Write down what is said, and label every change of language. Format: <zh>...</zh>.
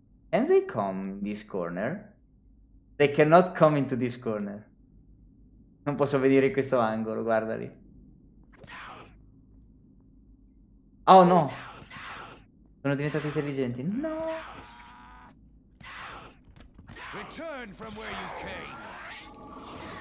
<en>Can they come in this corner? They cannot come into this corner.</en> <it>Non posso vedere questo angolo, guardali. Oh no! Sono diventati intelligenti.</it> <en>No! Return from where you came!</en>